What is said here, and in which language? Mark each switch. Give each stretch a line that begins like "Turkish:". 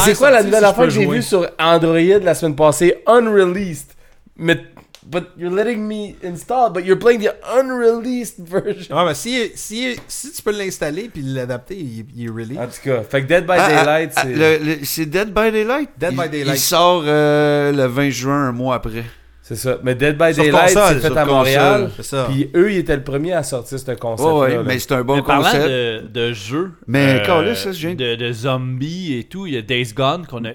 French: C'est quoi la nouvelle affaire que j'ai vue sur Android la semaine passée? Unreleased. Mais...
English: But you're letting me install, but you're playing the unreleased version.
French: Ah, mais si tu peux l'installer puis l'adapter, il est released. En tout cas, fait que Dead by Daylight, c'est Dead by Daylight. Dead by Daylight. Il sort le 20 juin, un mois après. C'est ça. Mais Dead by Daylight, console, c'est fait à console. Montréal. Puis eux, ils étaient le premier à sortir ce concept-là. Oui, ouais, mais c'est un bon concept. Parlant de jeux, de zombies et tout, il y a Days Gone qu'on a